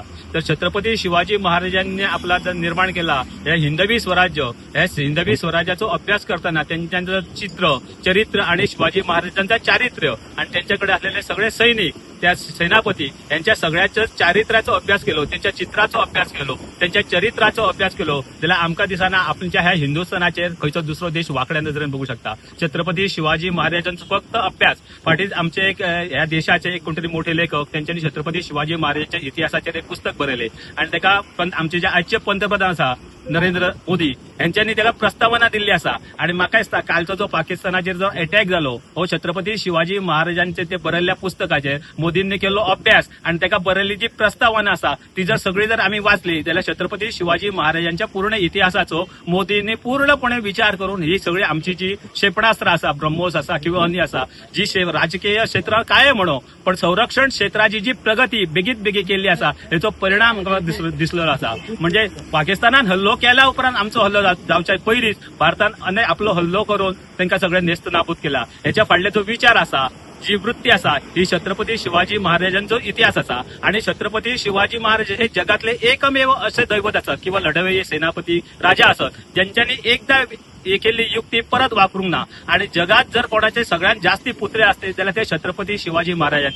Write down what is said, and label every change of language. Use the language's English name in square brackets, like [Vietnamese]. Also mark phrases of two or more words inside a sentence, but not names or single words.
[Konkani] तर छत्रपती शिवाजी महाराजांनी आपला निर्माण केला हे हिंदवी स्वराज्य, ह्या हिंदवी स्वराज्याचा अभ्यास करताना त्यांचं चित्र चरित्र आणि शिवाजी महाराजांचा चारित्र्य आणि त्यांच्याकडे असलेले सगळे सैनिक त्या सेनापती यांच्या सगळ्याच चारित्र्याचा अभ्यास केलो, त्यांच्या चित्राचो अभ्यास केलो, त्यांच्या चरित्राचो अभ्यास केलो जाल्यार आमकां दिसना आपणच्या ह्या हिंदुस्थानाचेर खंयचो दुसरो देश वाकड्या नजरेन बघू शकता. छत्रपती शिवाजी महाराजांचो फक्त अभ्यास फाटीच आमचे एक ह्या देशाचे एक कोणतरी मोठे लेखक त्यांच्यानी छत्रपती शिवाजी महाराजांच्या इतिहासाचेर एक पुस्तक बरयले आणि ताका आमचे जे आजचे पंतप्रधान आसा नरेंद्र मोदी यांच्यानी त्याला प्रस्तावना दिल्ली असा. आणि म्हाका दिसता कालचो जो पाकिस्तानाचेर जो अटॅक झालो हो छत्रपती शिवाजी महाराजांचे ते बरयल्ल्या पुस्तकाचेर मोदींनी केलो अभ्यास आणि ताका बरयल्ली जी प्रस्तावना असा ती जर सगळी जर आम्ही वाचली जाल्यार छत्रपती शिवाजी महाराजांच्या पूर्ण इतिहासाचो मोदींनी पूर्णपणे विचार करून ही सगळी आमची जी क्षेपणास्त्र असा ब्रह्मोस असा किंवा अन्य असा जी राजकीय क्षेत्र काय म्हणो पण संरक्षण क्षेत्राची जी प्रगती बेगीत बेगी केल्ली असा हेचो परिणाम दिसलो असा. म्हणजे पाकिस्तानान हल्लो केल्या उपरांत आमचो हल्लो जावच्या पयलींच भारतान आपलो हल्लो करून तांकां सगळे नेस्त नाबूद केला. हेच्या फाटले जो विचार असा जी वृत्ती असा ही छत्रपती शिवाजी महाराजांचो इतिहास असा. आणि छत्रपती शिवाजी महाराज हे जगातले एकमेव असे दैवत असतात किंवा लढवय्ये सेनापती राजा असत ज्यांच्यानी एकदा केल्ली युक्ती परत वापरूंक ना. आणि जगात जर कोणाचे सगळ्यात जास्ती पुत्रे असते जाल्यार ते छत्रपती शिवाजी महाराजांचे.